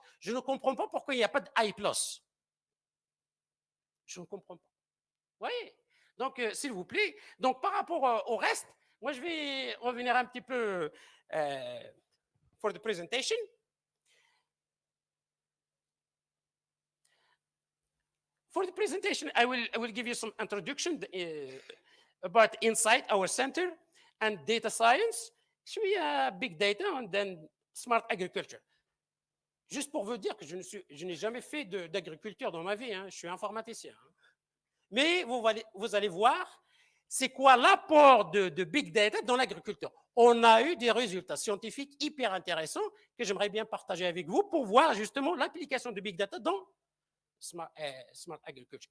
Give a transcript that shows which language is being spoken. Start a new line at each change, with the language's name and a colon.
French: Je ne comprends pas pourquoi il n'y a pas de A+. Je ne comprends pas. Vous voyez? Donc, s'il vous plaît, donc par rapport au reste, moi je vais revenir un petit peu
English: for the presentation. For the presentation, I will give you some introduction about Insight, our center, and data science, big data, and then smart agriculture.
French: Juste pour vous dire que je n'ai jamais fait d'agriculture dans ma vie, hein, je suis informaticien. Hein. Mais vous allez voir, c'est quoi l'apport de big data dans l'agriculture. On a eu des résultats scientifiques hyper intéressants que j'aimerais bien partager avec vous pour voir justement l'application de big data dans smart agriculture.